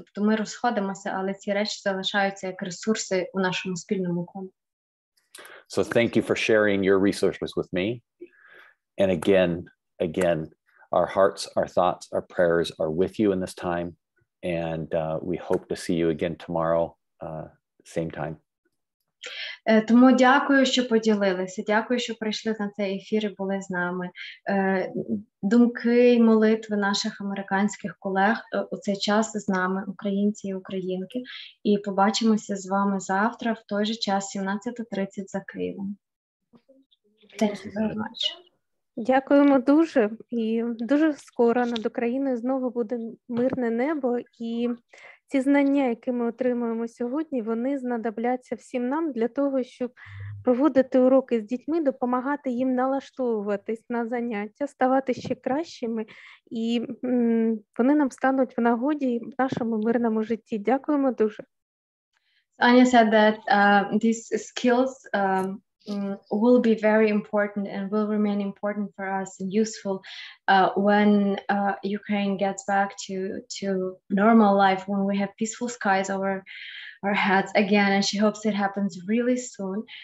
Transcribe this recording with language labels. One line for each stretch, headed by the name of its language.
Ukrainian: Тобто ми розходимося, але ці речі залишаються як ресурси у нашому спільному колі.
English: So thank you for sharing your resources with me. And again, our hearts, our thoughts, our prayers are with you in this time. And we hope to see you again tomorrow. Same time.
Ukrainian: Тому дякую, що поділилися. Дякую, що прийшли на цей ефір і були з нами. Думки і молитви наших американських колег у цей час з нами, українці і українки. І побачимося з вами завтра в той же час, 17:30 за Києвом.
English: Thank you very much.
Ukrainian: Дякуємо дуже. І дуже скоро над Україною знову буде мирне небо. І ці знання, які ми отримуємо сьогодні, вони знадобляться всім нам для того, щоб проводити уроки з дітьми, допомагати їм налаштовуватись на заняття, ставати ще кращими, і вони нам стануть в нагоді в нашому мирному житті. Дякуємо дуже.
English: Anya said that these skills will be very important and will remain important for us and useful when Ukraine gets back to normal life, when we have peaceful skies over our heads again, and she hopes it happens really soon.